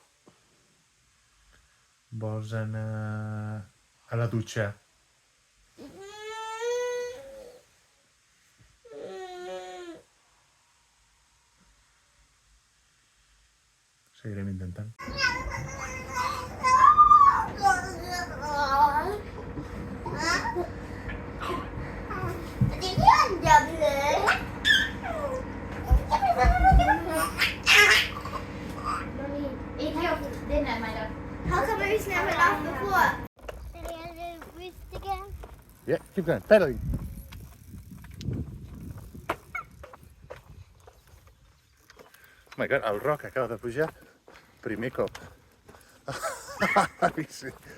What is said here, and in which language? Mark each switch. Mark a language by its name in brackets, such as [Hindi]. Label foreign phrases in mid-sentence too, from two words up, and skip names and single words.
[Catalan] Vols anar a la dutxa? Seguirem intentant. [English] Eat your dinner, my love. How come we've never laughed before? Did he have the roost again? Yeah, keep going. Pedaling. Oh my God, [Catalan] el Roc acaba de pujar primer cop. A bici.